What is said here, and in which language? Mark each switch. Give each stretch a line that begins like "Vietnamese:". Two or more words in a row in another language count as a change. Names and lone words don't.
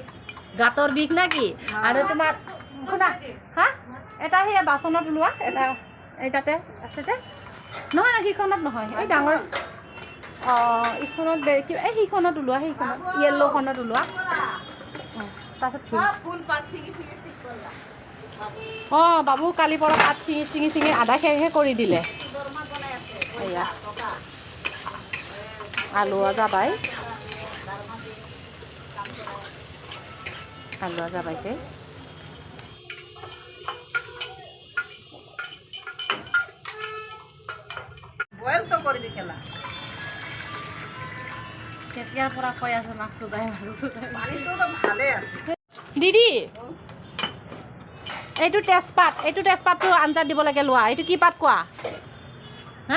Assamese: গাঁতৰ বিষ না কি আৰু তোমাৰ শুনা হা এটা সেই বাচনত ওলোৱা এটা এই তাতে আছে যে নহয় না সিখনত নহয় এই ডাঙৰ ইখনত এই সিখনত ওলোৱা সেইখনত য়েল্ল'খনত ওলোৱা তাৰপিছত ফুল পাত ছিঙি ছিঙি ঠিক কৰিলা বাবু কালিৰ পৰা পাত ছিঙি ছিঙি আধা শেষে কৰি দিলে এয়া
Bodo: आलुआ जाबाय आलुआ जाबायसै
Assamese: বইল তো কৰিবি খেলা কেতিয়াৰ পৰা কৈ আছো মাছটো দাই পানীটো তো ভালে আছে দিদি এইটো তেজপাতটো আঞ্জাত দিব লাগে লোৱা এইটো কি পাত কোৱা হা